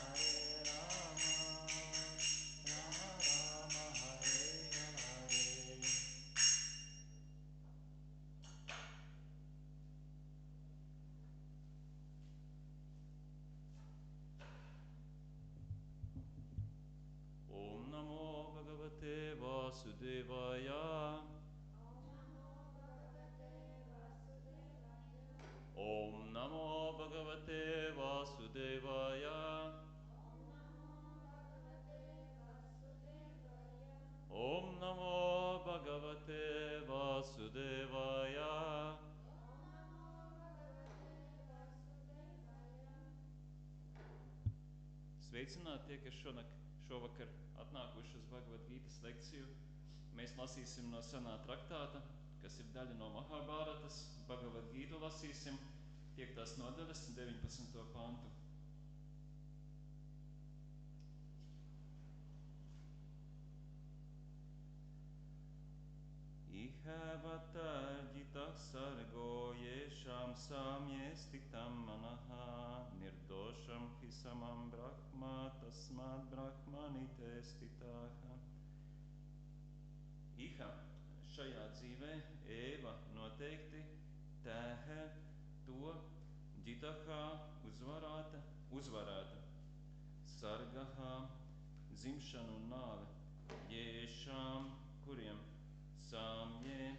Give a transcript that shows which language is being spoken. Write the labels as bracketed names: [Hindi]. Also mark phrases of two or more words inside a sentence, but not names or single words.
[Sanskrit] राम राम हरे हरे ॐ नमो भगवते वासुदेवाय ॐ नमो भगवते वासुदेवाय ॐ नमो भगवते वासुदेवाय [Latvian] Sveicināti tie, kas šovakar atnākuši uz Bhagavad Gītas lekciju. Mēs lasīsim no senā traktāta, kas ir daļa no Mahabhāratas. Bhagavad Gītu lasīsim 5. nodaļas 19. pantu. [Sanskrit] इहैवतैर्जितः सर्गो येषां साम्येस्थितं मनः निर्दोषं हिसमं ब्रह्म तस्मात् ब्रह्मणिते स्थिताः. [Latvian] Iha šajā dzīvē, Eva noteikti, tēhe, to, ģitahā, uzvarēta, sargahā, dzimšana un nāve, jēšām, kuriem sāmjē,